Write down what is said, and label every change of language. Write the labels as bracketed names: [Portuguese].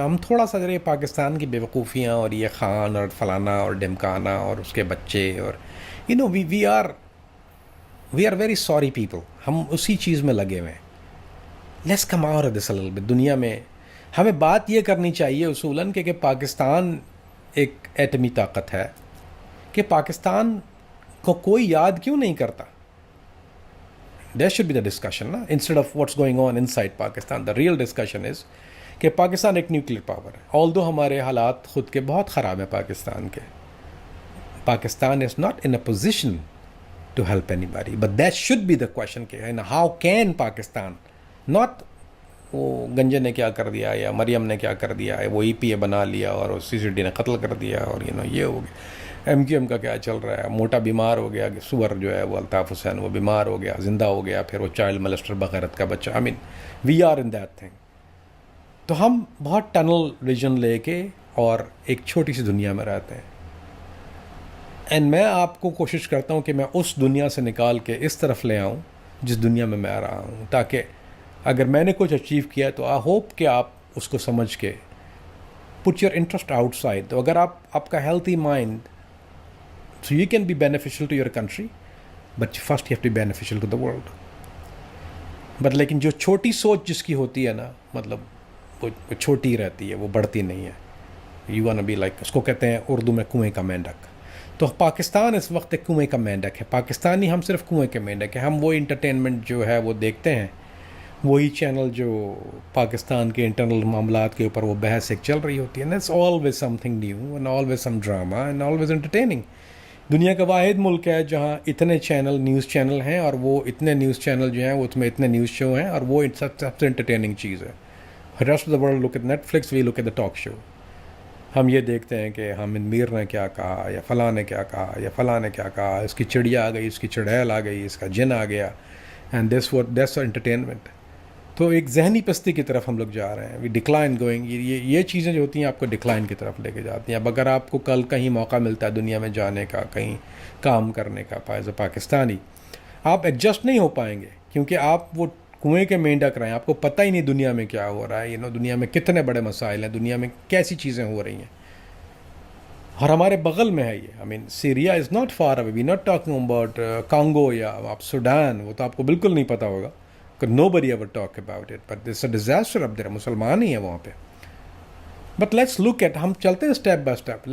[Urdu] ہم تھوڑا سا ذرا پاکستان کی بیوقوفیاں اور یہ خان اور فلانا اور ڈمکانا اور اس کے بچے اور [English] we are very sorry people, [Urdu] ہم اسی چیز میں لگے ہوئے ہیں. [English] Let's come out of this a bit. [Urdu] دنیا میں ہمیں بات یہ کرنی چاہیے اصولاً کہ پاکستان ایک ایٹمی طاقت ہے، کہ پاکستان کو کوئی یاد کیوں نہیں کرتا. [English] There should be the discussion, na? Instead of what's going on inside Pakistan, the real discussion is [Urdu] کہ پاکستان ایک نیوکلیر پاور ہے. [English] although [Urdu] ہمارے حالات خود کے بہت خراب ہیں پاکستان کے، Pakistan [English] is not in a position to help anybody, but that should be the question [Urdu] کہ [English] how can Pakistan not [Urdu] وہ گنجے نے کیا کر دیا یا مریم نے کیا کر دیا، وہ ای پی اے بنا لیا اور سی سی ڈی نے قتل کر دیا، اور یہ ہو گیا. ایم کیو ایم کا کیا چل رہا ہے، موٹا بیمار ہو گیا، سور جو ہے وہ الطاف حسین وہ بیمار ہو گیا، زندہ ہو گیا، پھر وہ چائلڈ ملسٹر بغیرت کا بچہ. [English] I mean we are in that thing. [Urdu] تو ہم بہت ٹنل ویژن لے کے اور ایک چھوٹی سی دنیا میں رہتے ہیں. اینڈ میں آپ کو کوشش کرتا ہوں کہ میں اس دنیا سے نکال کے اس طرف لے آؤں جس دنیا میں آ رہا ہوں، تاکہ اگر میں نے کچھ اچیو کیا تو [English] I hope [Urdu] کہ آپ اس کو سمجھ کے [English] Put your interest outside. [Urdu] تو اگر آپ کا healthy mind, [English] so you can be beneficial to your country, but first you have to be beneficial to the world. [Urdu] but لیکن جو چھوٹی سوچ جس کی ہوتی ہے نا، مطلب وہ چھوٹی رہتی ہے، وہ بڑھتی نہیں ہے. [English] you wanna be like، [Urdu] اس کو کہتے ہیں اردو میں کنویں کا مینڈک. تو پاکستان اس وقت ایک کنویں کا مینڈک ہے. پاکستانی ہم صرف کنویں کے مینڈک ہیں. ہم وہ انٹرٹینمنٹ جو ہے وہ دیکھتے ہیں، وہی چینل جو پاکستان کے انٹرنل معاملات کے اوپر وہ بحث ایک چل رہی ہوتی ہے. [English] that's always something new and always some drama and always entertaining. [Urdu] دنیا کا واحد ملک ہے جہاں اتنے نیوز چینل ہیں، اور وہ اتنے نیوز چینل جو ہیں وہ اس میں اتنے نیوز شو ہیں، اور وہ سب سے انٹرٹیننگ چیز ہے. [English] Rest of the world look at Netflix, we look at the talk show. [Urdu] ہم یہ دیکھتے ہیں کہ حامد میر نے کیا کہا، یا فلاں نے کیا کہا، یا فلاں نے کیا کہا، اس کی چڑیا آ گئی، اس کی چڑیل آ گئی، اس کا جن آ گیا، [English] And that's entertainment. [Urdu] تو ایک ذہنی پستی کی طرف ہم لوگ جا رہے ہیں. [English] We decline going. [Urdu] یہ چیزیں جو ہوتی ہیں آپ کو ڈکلائن کی طرف لے کے جاتی ہیں. اب اگر آپ کو کل کہیں موقع ملتا ہے دنیا میں جانے کا، کہیں کام کرنے کا، [English] as a Pakistani [Urdu] آپ ایڈجسٹ نہیں ہو پائیں گے، کیونکہ آپ وہ کنویں کے مینڈک رہے ہیں. آپ کو پتہ ہی نہیں دنیا میں کیا ہو رہا ہے، دنیا میں کتنے بڑے مسائل ہیں، دنیا میں کیسی چیزیں ہو رہی ہیں، اور ہمارے بغل میں ہے یہ. [English] I mean Syria is not far away. We not talking about Congo [Urdu] یا آپ سوڈان، وہ تو آپ کو بالکل نہیں پتہ ہوگا. [English] Nobody ever talk about it, but it's a disaster up there. [Urdu] مسلمان ہی ہیں وہاں پہ. [English] But let's look at، [Urdu] ہم چلتے ہیں اسٹیپ بائی اسٹیپ.